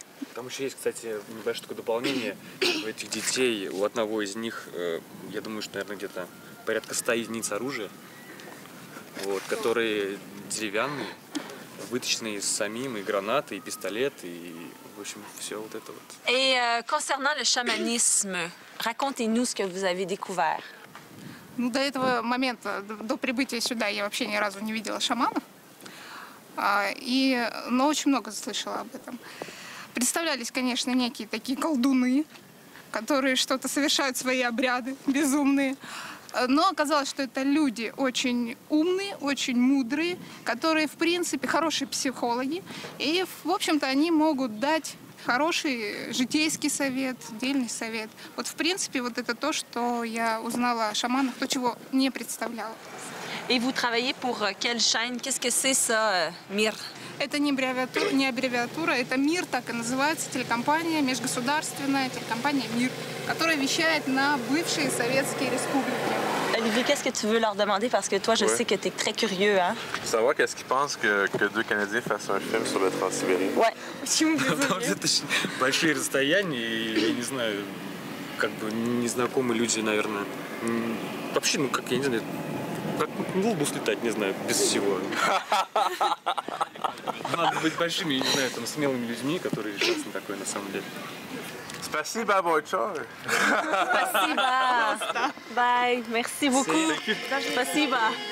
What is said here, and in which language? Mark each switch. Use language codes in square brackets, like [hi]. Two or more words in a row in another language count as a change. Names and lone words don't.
[ru] Там еще есть, кстати, небольшое такое дополнение. У этих детей, у одного из них, я думаю, что, наверное, где-то порядка 100 единиц оружия, вот, которые деревянные, выточенные из самим, и гранаты, и пистолет, и, в общем, все вот это вот. [fr] Et concernant le chamanisme, racontez-nous ce que vous avez découvert. [ru] Ну, до этого момента, до прибытия сюда, я вообще ни разу не видела шаманов. Но очень много слышала об этом. Представлялись, конечно, некие такие колдуны, которые что-то совершают, свои обряды безумные. Но оказалось, что это люди очень умные, очень мудрые, которые, в принципе, хорошие психологи. И, в общем-то, они могут дать хороший житейский совет, дельный совет. Вот, в принципе, вот это то, что я узнала о шаманах, то, чего не представляла. [fr] Et vous travaillez pour quelle chaîne? Qu'est-ce que c'est ça, MIR? [ru] Это не аббревиатура, это МИР, так и называется, телекомпания, межгосударственная телекомпания МИР, которая вещает на бывшие советские республики. [fr] Olivier, qu'est-ce que tu veux leur demander? Parce que toi, je sais que tu es très curieux, hein? Savoir qu'est-ce qu'ils pensent que deux Canadiens fassent un film sur le Transsibérien. Ouais. [ru] Там это большие расстояния, и, я не знаю, как бы незнакомые люди, наверное, вообще, ну, как, я не знаю, как в глобус летать, не знаю, без всего. Надо быть большими, я не знаю, там, смелыми людьми, которые решатся на такое на самом деле. Спасибо большое. Спасибо. [fr] Bye. Merci beaucoup. [ru] Спасибо.